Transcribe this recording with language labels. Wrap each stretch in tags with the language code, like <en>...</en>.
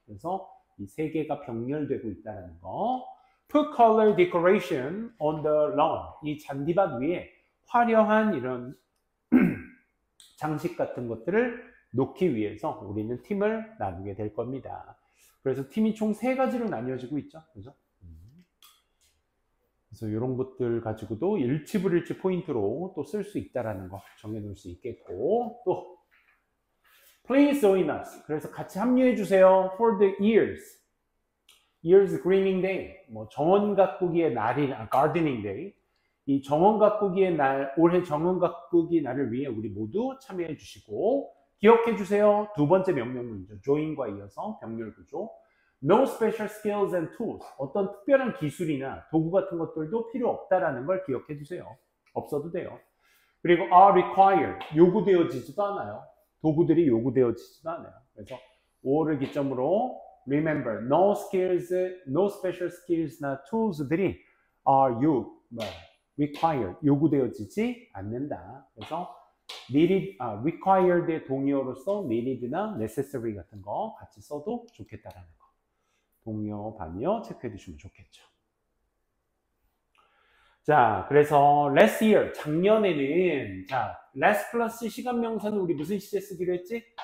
<ko>그래서 이 세 개가 병렬되고 있다는 거.</ko> <en>Put color decoration on the lawn.</en> <ko>이 잔디밭 위에 화려한 이런 장식 같은 것들을 놓기 위해서 우리는 팀을 나누게 될 겁니다. 그래서 팀이 총 3가지로 나뉘어지고 있죠. 그죠? 그래서 이런 것들 가지고도 일치불일치 포인트로 또 쓸 수 있다라는 거 정해놓을 수 있겠고, 또 Please join us. 그래서 같이 합류해 주세요.</ko> <en>For the years greening day.</en> <ko>뭐 정원 가꾸기의 날이나 gardening day. 이 정원 가꾸기의 날, 올해 정원 가꾸기 날을 위해 우리 모두 참여해 주시고 기억해 주세요. 두 번째 명령문이죠. join과 이어서 병렬 구조.</ko> <en>No special skills and tools.</en> <ko>어떤 특별한 기술이나 도구 같은 것들도 필요 없다라는 걸 기억해 두세요. 없어도 돼요.</ko> <en>그리고 are required.</en> <ko>요구되어지지도 않아요. 도구들이 요구되어지지도 않아요. 그래서 or를 기점으로 remember, no skills, no special skills나 tools들이 are required, 요구되어지지 않는다. 그래서 needed, required의 동의어로서 needed나 necessary 같은 거 같이 써도 좋겠다라는 거. 동의어, 반의어 체크해 두시면 좋겠죠. 자, 그래서 last year, 작년에는 자, last 플러스 시간명사는 우리 무슨 시제 쓰기로 했지?</ko>